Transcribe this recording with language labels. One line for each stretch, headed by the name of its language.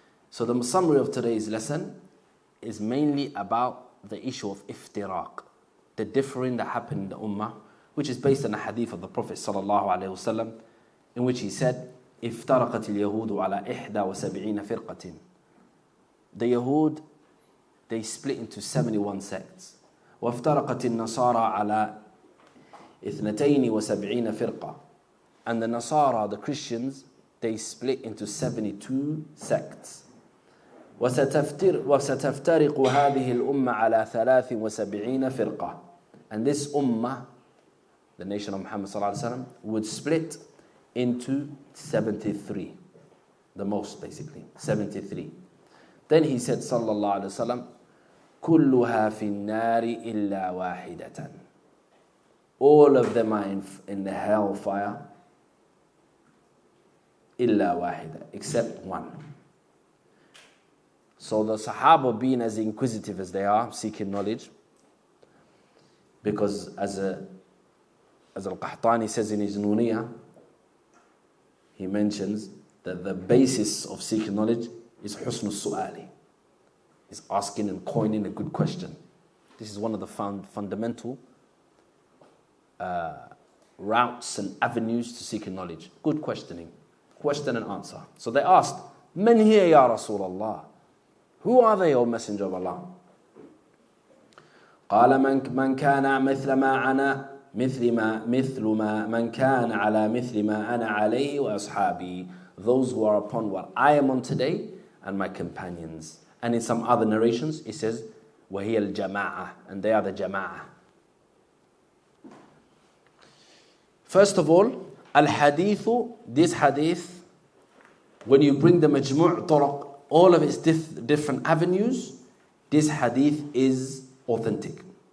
English: So the summary of today's lesson is mainly about the issue of iftiraq, the differing that happened in the ummah, which is based on a hadith of the Prophet sallallahu alaihi wasallam, in which he said,
Arabic: "Iftaraqat al-Yahud ala 71 firqatin."
English: The Yahud, they split into 71 sects.
Arabic: وَافْتَرَقَتِ النَّصَارَى عَلَى 72 firqa.
English: And the Nasara, the Christians, they split into 72 sects.
Arabic: وستفترق هذه الأمة على 73 فرقة.
English: And this ummah, the nation of Muhammad
Arabic: صلى الله عليه وسلم,
English: would split into 73. The most, basically. 73. Then he said,
Arabic: صلى الله عليه وسلم, كلها في النار إلا واحدة.
English: All of them are in the hellfire.
Arabic: إلا واحدة.
English: Except one. So the Sahaba, being as inquisitive as they are, seeking knowledge, because as Al-Qahtani says in his Nuniyah, he mentions that the basis of seeking knowledge is husn al-su'ali, is asking and coining a good question. This is one of the fundamental routes and avenues to seeking knowledge. Good questioning, question and answer. So they asked,
Arabic: "Man hiya ya Rasulullah?"
English: Who are they, O Messenger of Allah?
Arabic: قال من كان مثل ما أنا مثل ما من كان على مثل ما أنا عليه وأصحابي.
English: Those who are upon what I am on today and my companions. And in some other narrations it says
Arabic: وهي الجماعة,
English: and they are the jama'ah. First of all, al-hadithu, this hadith, when you bring the majmu' turuq, all of its different avenues, this hadith is authentic.